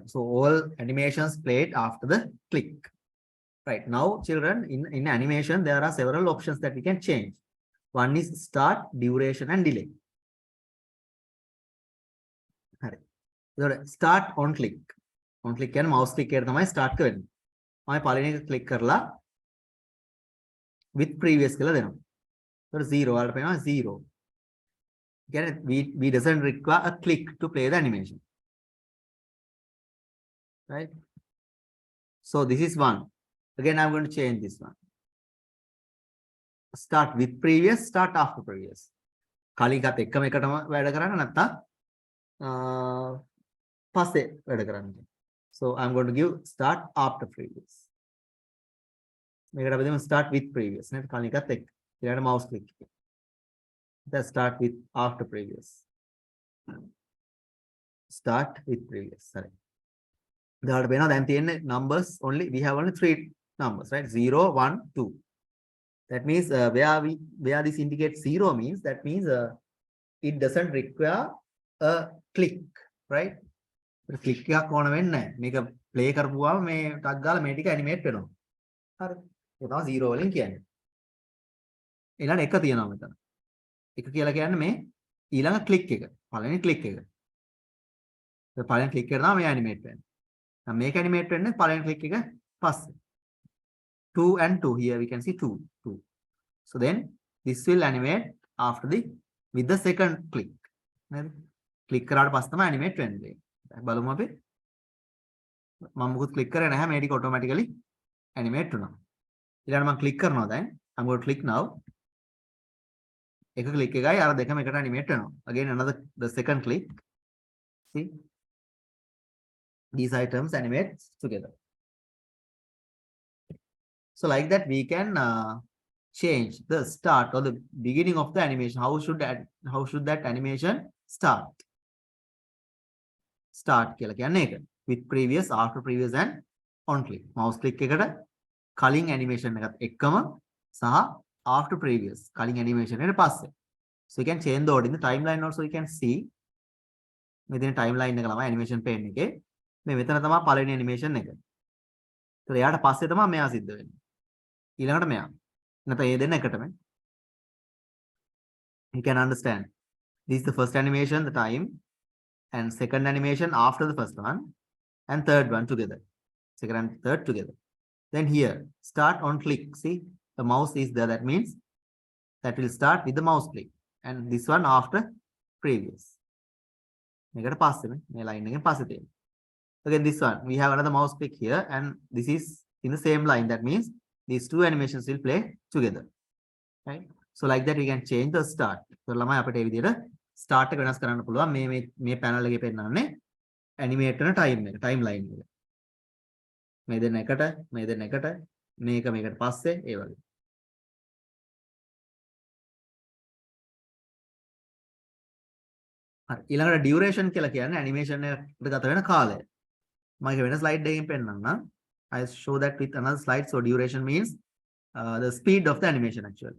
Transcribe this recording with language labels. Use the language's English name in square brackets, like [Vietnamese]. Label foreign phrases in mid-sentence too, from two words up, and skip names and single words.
[English] So all animations played after the click. Right now, children, in animation there are several options that we can change. One is start, duration, and delay. Start on click. On click and mouse click here තමයි start [Sinhala] කරන්නේ. මම පළවෙනි එක [English] click කරලා with previous [Sinhala] කියලා දෙනවා. ඒතර 0 වලට පේනවා 0. [English] Again, we doesn't require a click to play the animation. Right? So this is one. Again, I'm going to change this one. Start with previous, start after previous. [Sinhala] කලින් එකත් එකම එකටම වැඩ කරන්න නැත්නම් පස්සේ වැඩ කරන්න. [English] So I'm going to give start after previous. [Sinhala] මේකට අපි දෙමු [English] start with previous [Sinhala] නේද? කලින් එකත් එක්ක. ඊළඟට mouse click එක. [English] Then start with after previous. Start with previous. Sorry. [Sinhala] එතකොට වෙනවා දැන් තියෙන්නේ [English] numbers only, we have only 3 numbers, right? 0 1 2. That means where this indicates 0 means that means it doesn't require a click, right? [Sinhala] Click එකක් ඕන වෙන්නේ නැහැ. මේක play කරපුවාම මේ ටක් ගාලා මේ ටික animate වෙනවා. හරිද? ඒක තමයි 0 වලින් කියන්නේ. ඊළඟ එක තියෙනවා මෙතන. එක කියලා කියන්නේ මේ ඊළඟ click එක. පළවෙනි click එක. ඒ පළවෙනි click එක තමයි මේ animate වෙන්නේ. දැන් මේක animate වෙන්නේ පළවෙනි click එක පස්සේ. [English] 2 and 2, here we can see 2. So then this will animate after with the second click. [Sinhala] Click කරාට පස්සේ තමයි animate වෙන්නේ. බලමු අපි. මම මොකද click කරේ නැහැ, මේ ටික automatically animate වෙනවා. ඊළඟට මම click කරනවා දැන්. [English] I'm going to click now. [Sinhala] එක click එකයි අර දෙකම එකට animate වෙනවා. [English] Again another the second click. See? These items animate together. So like that we can change the start or the beginning of the animation. How should that animation start? [Sinhala] Start කියලා කියන්නේ ඒක. [English] With previous, after previous and on click. Mouse click [Sinhala] එකට කලින් animation එකත් එක්කම සහ [English] after previous [Sinhala] කලින් animation එකට පස්සේ. [English] So you can change the order in the timeline also. You can see [Sinhala] මෙතන timeline එක ළමයි [English] animation pane [Sinhala] එකේ මේ මෙතන තමයි පළවෙනි animation එක. ඒතර එයාට පස්සේ තමයි මෙයා සිද්ධ වෙන්නේ. ඊළඟට මෙයා. නැත්නම් ඒ දෙන්න එකටම. [English] You can understand. This is the first animation, the time, and second animation after the first one, and third one together. Second and third together. Then here, start on click. See, the mouse is there. That means that will start with the mouse click. And this one after previous. [Sinhala] මේකට පස්සේ මේ line එකෙන් පස්සේ තියෙනවා. [English] Again, this one, we have another mouse click here, and this is in the same line. That means these two animations will play together, right? So like that we can change the start. [Sinhala] So ළමයි අපිට මේ විදිහට start එක වෙනස් කරන්න පුළුවන්. මේ panel එකේ පෙන්නන්නේ animate කරන timeline එක. මේ දෙන්න එකට මේක මේකට පස්සේ ඒ වගේ. හරි ඊළඟට duration කියලා කියන්නේ animation එකට ගත වෙන කාලය. මම ඒක වෙන slide එකකින් පෙන්නන්නම්. [English] I show that with another slide. So duration means the speed of the animation actually.